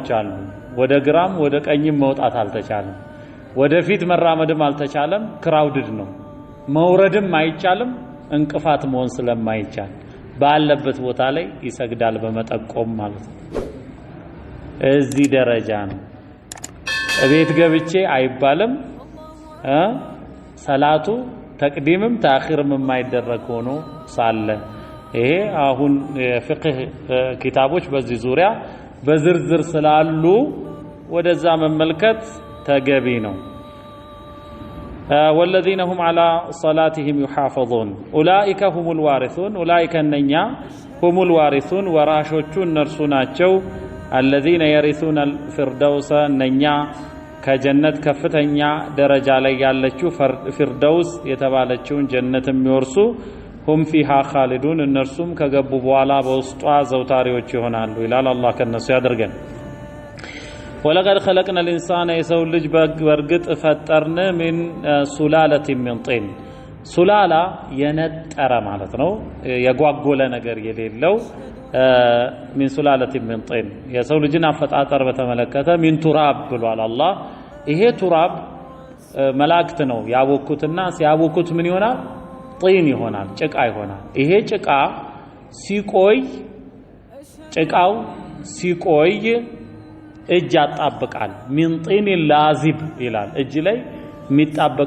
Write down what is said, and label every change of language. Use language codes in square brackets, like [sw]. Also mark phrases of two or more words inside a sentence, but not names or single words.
[am] አሉ። ወደ ግራም ወደ ቀኝም መውጣት አልተቻለም። ወደፊት መራመድም አልተቻለም። ክራውድድ ነው። መውረድም አይቻልም፣ እንቅፋት መሆን ስለማይቻል ባለበት ቦታ ላይ ይሰግዳል በመጠቆም ማለት ነው። እዚህ ደረጃ ነው። እቤት ገብቼ አይባልም። ሰላቱ ተቅዲምም ተአኺርም የማይደረግ ሆኖ ሳለ ይሄ አሁን የፍቅህ ኪታቦች በዚህ ዙሪያ በዝርዝር ስላሉ ወደዛ መመልከት ተገቢ ነው። [ar] والذين هم على صلاتهم يحافظون أولئك هم الوارثون أولئك النيا هم الوارثون [am] ወራሾቹ እነርሱ ናቸው። [ar] الذين يرثون الفردوس النيا [am] ከጀነት ከፍተኛ ደረጃ ላይ ያለችው ፊርደውስ የተባለችውን ጀነት የሚወርሱ [ar] هم فيها خالدون [am] እነርሱም ከገቡ በኋላ በውስጧ ዘውታሪዎች ይሆናሉ ይላል። አላህ ከነሱ ያደርገን። [ar] ولقد خلقنا الانسان [am] የሰው ልጅ በእርግጥ ፈጠርን [ar] من سلالة من طين [am] ሱላላ የነጠረ ማለት ነው፣ የጓጎለ ነገር የሌለው [ar] من سلالة من طين [am] የሰው ልጅን አፈጣጠር በተመለከተ [ar] من تراب [am] ብሏል አላህ። ይሄ ቱራብ መላእክት ነው ያቦኩትና ሲያቦኩት ምን ይሆናል? ጢን ይሆናል፣ ጭቃ ይሆናል። ይሄ ጭቃ ሲቆይ ጭቃው ሲቆይ እጅ ያጣብቃል። [ar] من طين لازب [am] ይላል፣ እጅ ላይ የሚጣበቅ